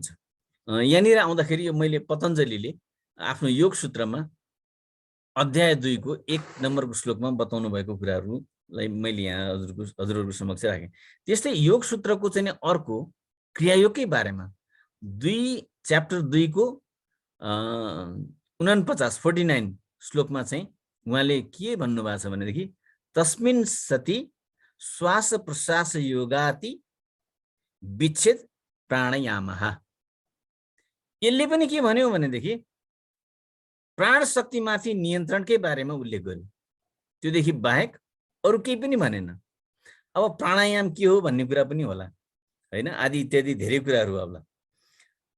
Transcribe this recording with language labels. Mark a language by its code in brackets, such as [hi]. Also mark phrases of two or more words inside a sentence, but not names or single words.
[ne] यहाँनिर आउँदाखेरि यो मैले पतञ्जलीले आफ्नो योग सूत्रमा अध्याय 2 को 1 नम्बरको श्लोकमा बताउनु भएको कुराहरूलाई मैले यहाँ हजुरहरूको समक्ष राखेँ। त्यस्तै योग सूत्रको चाहिँ अर्को क्रियायोगकै बारेमा च्याप्टर 2 को 49 श्लोकमा चाहिँ उहाँले के भन्नुभएको छ भनेदेखि [sa] तस्मिन् सति श्वास प्रश्वास योगाति विच्छेद प्राणायामः। [ne] यसले पनि के भन्यो भनेदेखि प्राण शक्तिमाथि नियन्त्रणकै बारेमा उल्लेख गर्यो। त्योदेखि बाहेक अरू केही पनि भनेन। अब प्राणायाम के हो भन्ने कुरा पनि होला हैन, आदि इत्यादि धेरै कुराहरू होला।